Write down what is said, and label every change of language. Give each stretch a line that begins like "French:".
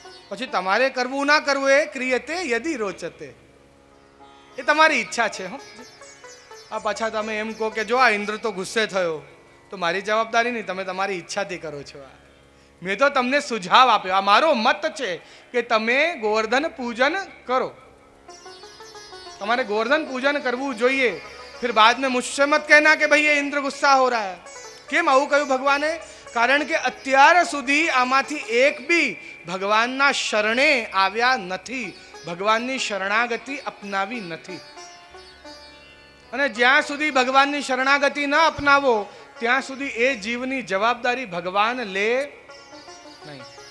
Gujarati: પછી તમારે કરવું ના કરવું એ ક્રિયતે યદિ રોચતે, એ તમારી ઈચ્છા છે. આ પાછા તમે એમ કહો કે જો આ ઇન્દ્ર તો ગુસ્સે થયો, તો મારી જવાબદારી નહીં, તમે તમારી ઈચ્છાથી કરો છો. મેં તો તમને સુઝાવ આપ્યો, આ મારો મત છે કે તમે ગોવર્ધન પૂજન કરો. તમારે ગોવર્ધન પૂજન કરવું જોઈએ.
Hindi: फिर बाद में मुझसे मत कहना कि भाई ये इंद्र गुस्सा हो रहा है.
Gujarati: કેમ આવું કહ્યું ભગવાને? કારણ કે અત્યાર સુધી આમાંથી એક બી ભગવાનના શરણે આવ્યા નથી, ભગવાનની શરણાગતિ અપનાવી નથી. અને જ્યાં સુધી ભગવાનની શરણાગતિ ન અપનાવો ત્યાં સુધી એ જીવની જવાબદારી ભગવાન લે નહીં.